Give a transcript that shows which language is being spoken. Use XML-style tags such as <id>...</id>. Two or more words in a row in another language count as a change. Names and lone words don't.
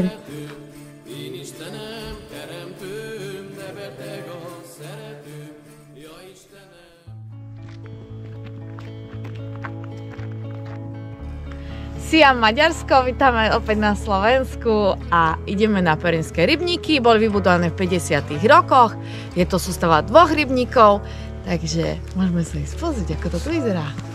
<hu>Én Istenem, teremtőm, de beteg a szeretőm, ja Istenem.</hu> <sk>Siam Maďarsko, vítame opäť na Slovensku a ideme na Perynské rybníky. Boli vybudované v 50. rokoch, je to sústava 2 rybníkov, takže môžeme sa ísť pozrieť, ako to tu vyzerá.</sk>